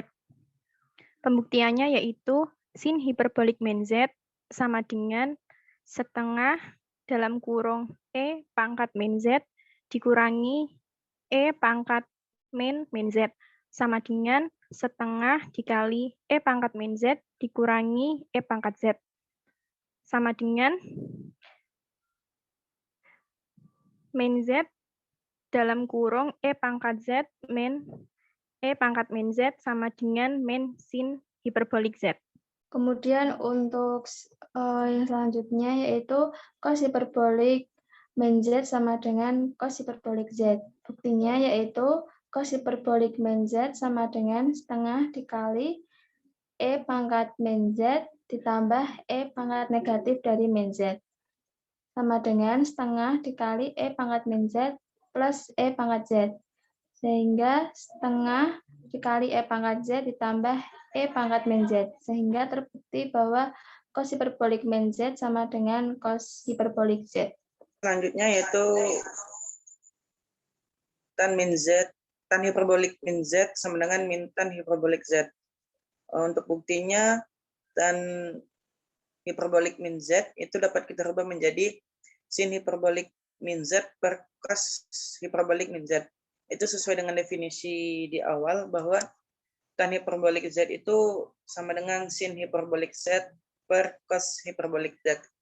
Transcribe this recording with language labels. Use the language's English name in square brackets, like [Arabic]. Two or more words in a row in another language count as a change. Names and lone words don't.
[Indonesian] Pembuktiannya yaitu sin hiperbolik min Z sama dengan setengah dalam kurung E pangkat min Z dikurangi E pangkat min Z sama dengan setengah dikali E pangkat min Z dikurangi E pangkat Z sama dengan min Z dalam kurung E pangkat Z min E pangkat min Z sama dengan min sin hiperbolik Z. Kemudian untuk yang selanjutnya yaitu cos hiperbolik min Z sama dengan cos hiperbolik Z. Buktinya yaitu cos hiperbolik min Z sama dengan setengah dikali E pangkat min Z ditambah E pangkat negatif dari min Z. Sama dengan setengah dikali E pangkat min Z plus E pangkat Z. Sehingga setengah dikali E pangkat Z ditambah E pangkat min Z. Sehingga terbukti bahwa cos hiperbolik min Z sama dengan cos hiperbolik Z. Selanjutnya yaitu tan min Z, tan hiperbolik min Z sama dengan min tan hiperbolik Z. Untuk buktinya, tan hiperbolik min Z itu dapat kita rubah menjadi sin hiperbolik min Z per cos hiperbolik min Z. Itu sesuai dengan definisi di awal bahwa tan hiperbolik Z itu sama dengan sin hiperbolik Z per cos hiperbolik Z.